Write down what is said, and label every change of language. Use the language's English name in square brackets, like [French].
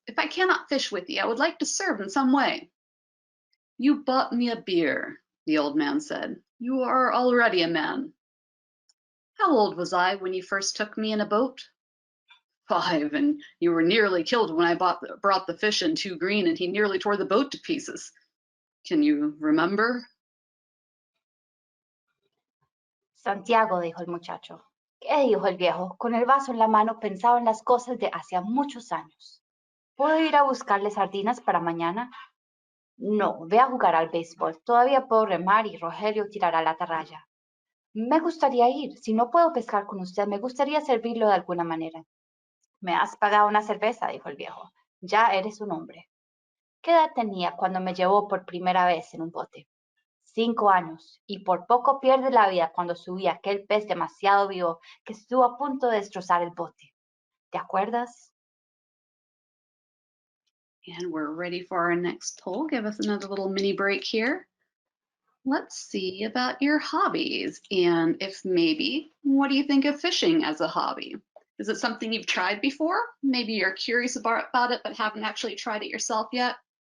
[English] If I cannot fish with you, I would like to serve in some way. You bought me a beer, the old man said. You are already a man. How old was I when you first took me in a boat? 5, and you were nearly killed when I brought the fish in too green and he nearly tore the boat to pieces. Can you remember? [Spanish] Santiago, dijo el muchacho. ¿Qué? Dijo el viejo. Con el vaso en la mano pensaba en las cosas de hacía muchos años. ¿Puedo ir a buscarle sardinas para mañana? No, ve a jugar al béisbol. Todavía puedo remar y Rogelio tirará la atarraya. Me gustaría ir. Si no puedo pescar con usted, me gustaría servirlo de alguna manera. Me has pagado una cerveza, dijo el viejo. Ya eres un hombre. ¿Qué edad tenía cuando me llevó por primera vez en un bote? 5 años, y por poco pierde la vida cuando subía aquel pez demasiado vivo que estuvo a punto de destrozar el bote. ¿Te acuerdas? [English] And we're ready for our next poll. Give us another little mini break here. Let's see about your hobbies, and if maybe, what do you think of fishing as a hobby? Is it something you've tried before? Maybe you're curious about it but haven't actually tried it yourself yet.